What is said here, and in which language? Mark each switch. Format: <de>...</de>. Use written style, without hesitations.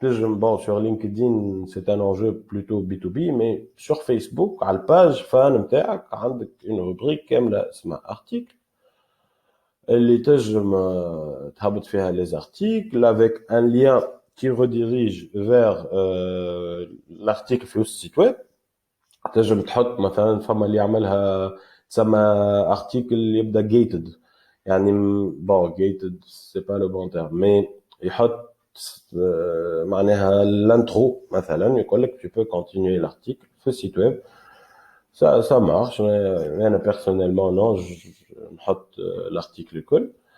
<fr>Bon, sur LinkedIn c'est un enjeu plutôt B2B mais sur Facebook على الباج فان نتاعك عندك une rubrique كاملة اسمها article اللي تنجم تهبط فيها les articles avec un lien qui redirige vers l'article في السيت ويب.</fr> <ar>تنجم تحط مثلا فما اللي يعملها تسمى article يبدا gated يعني bon gated c'est pas le bon terme mais يحط معناها l'intro مثلا يقول لك tu peux continuer l'article في السيت ويب.</ar> <fr>ça marche mais انا personnellement non نحط l'article الكل.</fr>